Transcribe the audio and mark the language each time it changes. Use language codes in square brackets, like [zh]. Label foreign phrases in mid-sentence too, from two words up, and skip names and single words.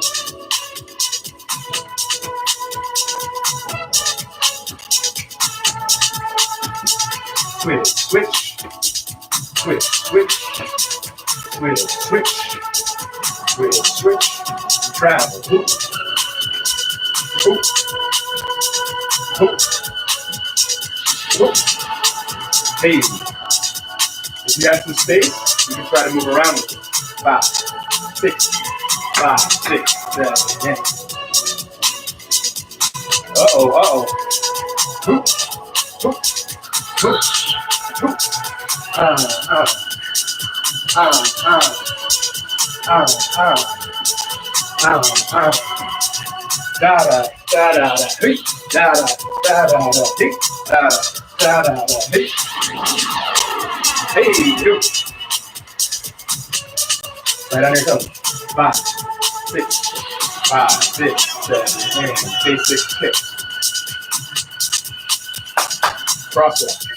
[en] Switch, switch, switch, switch, switch, switch, switch, switch, travel, hoop, hoop, hoop, hoop. Hey, if you have some space, you can try to move around with it. 5, 6, 5, 6, 7, 8. Uh-oh. Hoop, hoop, hoop, hoop. Da da da da da, hey, da da da da da, hey, da da da da, hey, hey, you. Right on your toes. 5, 6, 5, 6, 7, 8. Basic kick. Crosswalk.